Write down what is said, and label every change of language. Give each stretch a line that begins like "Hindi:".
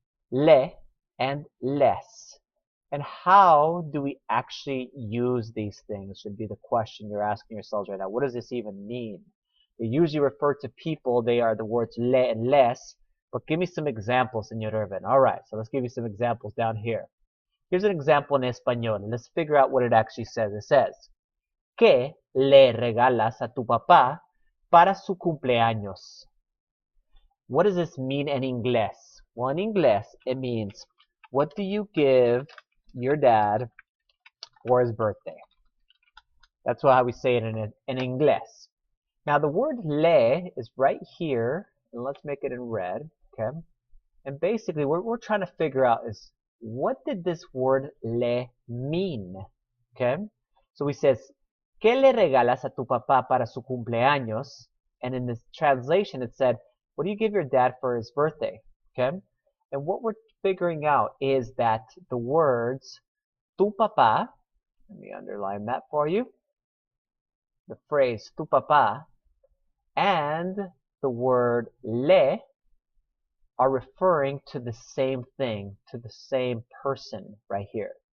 English: Le and les. And how do we actually use these things should be the question you're asking yourselves right now. What does this even mean? They usually refer to people. They are the words le and les. But give me some examples, Señor Irvin. All right, so let's give you some examples down here. Here's an example in Español. Let's figure out what it actually says.
Spanish: It says, ¿Qué le regalas a tu papá para su cumpleaños?
English: What does this mean in Inglés? Well, in Inglés, it means, what do you give your dad for his birthday? That's how we say it in Inglés. Now the word le is right here, and let's make it in red, okay? And basically what we're trying to figure out is, what did this word le mean? Okay?
Spanish: So he says, ¿Qué le regalas a tu papá para su cumpleaños?
English: And in this translation it said, what do you give your dad for his birthday? Okay? And what we're figuring out is that the words tu papá, let me underline that for you, the phrase tu papá, and the word le are referring to the same thing, to the same person right here.